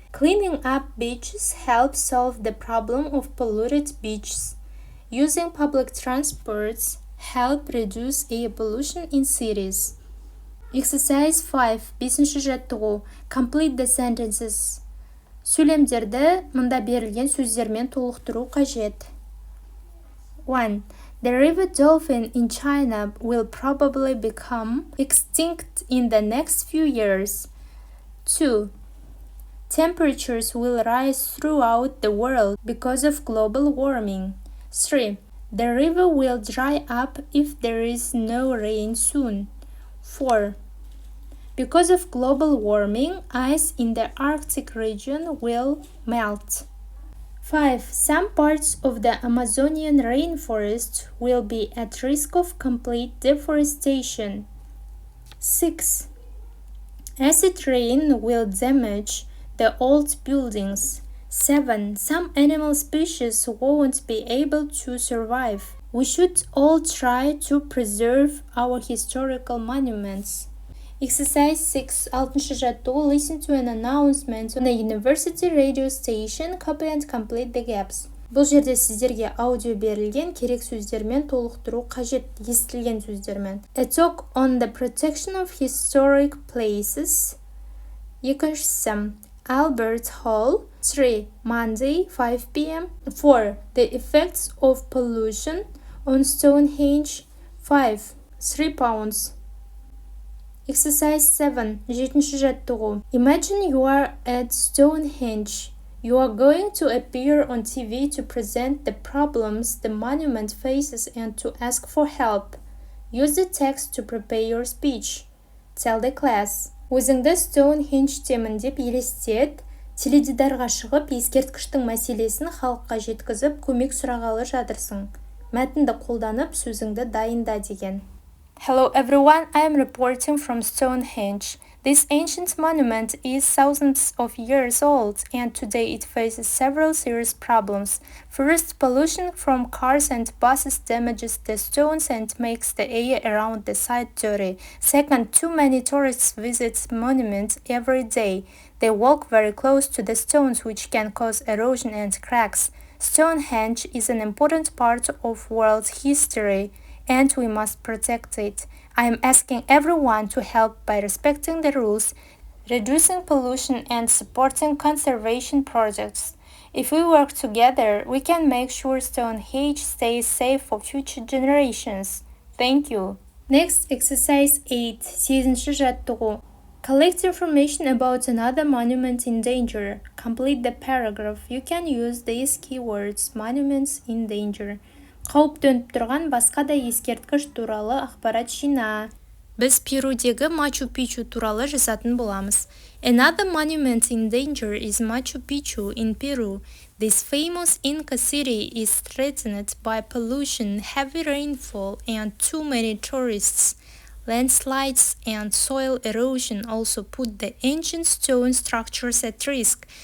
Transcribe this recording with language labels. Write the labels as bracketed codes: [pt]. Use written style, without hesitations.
[en] Cleaning up beaches helps solve the problem of polluted beaches. Using public transports help reduce air pollution in cities. Exercise 5. [kk] 5-ші жаттығу. [en] Complete the sentences. [kk] Сөйлемдерді мұнда берілген сөздермен толықтыру қажет. [en] 1. The river dolphin in China will probably become extinct in the next few years. 2. Temperatures will rise throughout the world because of global warming. 3. The river will dry up if there is no rain soon. 4. Because of global warming, ice in the Arctic region will melt. 5. Some parts of the Amazonian rainforest will be at risk of complete deforestation. 6. Acid rain will damage the old buildings. 7. Some animal species won't be able to survive. We should all try to preserve our historical monuments. Exercise 6. [kk] 6-ші жаттығу. [en] Listen to an announcement on a university radio station. Copy and complete the gaps. [kk] Бұл жерде сіздерге аудио берілген, керек сөздермен толықтыру қажет, естілген сөздермен. [en] A talk on the protection of historic places. 2. Albert Hall. 3. Monday, 5 p.m. 4. The effects of pollution on Stonehenge. 5. 3 pounds. Exercise 7. [kk] 7-ші жаттығу. [en] Imagine you are at Stonehenge. You are going to appear on TV to present the problems the monument faces and to ask for help. Use the text to prepare your speech. Tell the class. [kk] Өзіңді Stonehenge-темін деп елестет, теледидарға шығып, ескерткіштің мәселесін халыққа жеткізіп, көмек сұрағалы жатырсың. Мәтінді қолданып, сөзіңді дайында деген. [en] Hello everyone, I am reporting from Stonehenge. This ancient monument is thousands of years old, and today it faces several serious problems. First, pollution from cars and buses damages the stones and makes the air around the site dirty. Second, too many tourists visit the monument every day. They walk very close to the stones, which can cause erosion and cracks. Stonehenge is an important part of world history, and we must protect it. I am asking everyone to help by respecting the rules, reducing pollution and supporting conservation projects. If we work together, we can make sure Stonehenge stays safe for future generations. Thank you. Next, exercise 8. [kk] 8-ші жаттығу. [en] Collect information about another monument in danger. Complete the paragraph. You can use these keywords. Monuments in danger. [kk] Қауіп төніп тұрған басқа да ескерткіш туралы ақпарат жина. Біз Перудегі Мачу Пичу туралы жазатын боламыз. [en] Another monument in danger is Machu Picchu in Peru. This famous Inca city is threatened by pollution, heavy rainfall, and too many tourists. Landslides and soil erosion also put the ancient stone structures at risk.